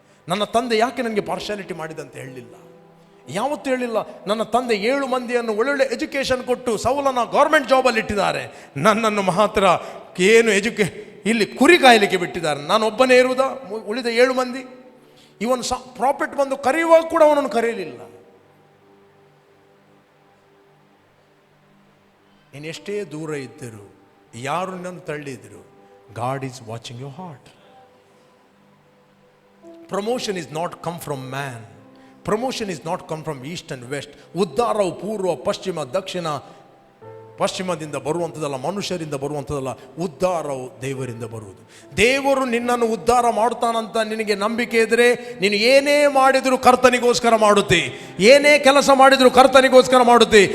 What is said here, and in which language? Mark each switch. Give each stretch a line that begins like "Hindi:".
Kannada: ನನ್ನ ತಂದೆ ಯಾಕೆ ನನಗೆ ಪಾರ್ಶಾಲಿಟಿ ಮಾಡಿದಂತ ಹೇಳಲಿಲ್ಲ. ಯಾವತ್ತೂ ಹೇಳಿಲ್ಲ, ನನ್ನ ತಂದೆ 7 ಮಂದಿಯನ್ನು ಒಳ್ಳೊಳ್ಳೆ ಎಜುಕೇಷನ್ ಕೊಟ್ಟು ಸೌಲನ ಗೌರ್ಮೆಂಟ್ ಜಾಬಲ್ಲಿ ಇಟ್ಟಿದ್ದಾರೆ, ನನ್ನನ್ನು ಮಾತ್ರ ಏನು ಇಲ್ಲಿ ಕುರಿ ಕಾಯಲಿಕ್ಕೆ ಬಿಟ್ಟಿದ್ದಾರೆ, ನಾನು ಒಬ್ಬನೇ ಇರುವುದಾ ಉಳಿದ 7 ಮಂದಿ. ಇವನು ಪ್ರಾಫಿಟ್ ಬಂದು ಕರೆಯುವಾಗ ಕೂಡ ಅವನನ್ನು ಕರೆಯಲಿಲ್ಲ. ಇನ್ನೆಷ್ಟೇ ದೂರ ಇದ್ದರು, ಯಾರು ನನ್ನ ತಳ್ಳಿದ್ರು,
English: God is watching your heart. Promotion is not come from man. Promotion is not come from east and west.
Kannada: ಉದ್ಧಾರವು ಪೂರ್ವ ಪಶ್ಚಿಮ ದಕ್ಷಿಣ ಪಶ್ಚಿಮದಿಂದ ಬರುವಂಥದ್ದಲ್ಲ, ಮನುಷ್ಯರಿಂದ ಬರುವಂಥದ್ದಲ್ಲ. ಉದ್ಧಾರವು ದೇವರಿಂದ ಬರುವುದು. ದೇವರು ನಿನ್ನನ್ನು ಉದ್ಧಾರ ಮಾಡ್ತಾನಂತ ನಿನಗೆ ನಂಬಿಕೆ ಇದ್ದರೆ ನೀನು ಏನೇ ಮಾಡಿದರೂ ಕರ್ತನಿಗೋಸ್ಕರ ಮಾಡುತ್ತೆ, ಏನೇ ಕೆಲಸ ಮಾಡಿದರೂ ಕರ್ತನಿಗೋಸ್ಕರ ಮಾಡುತ್ತೆ.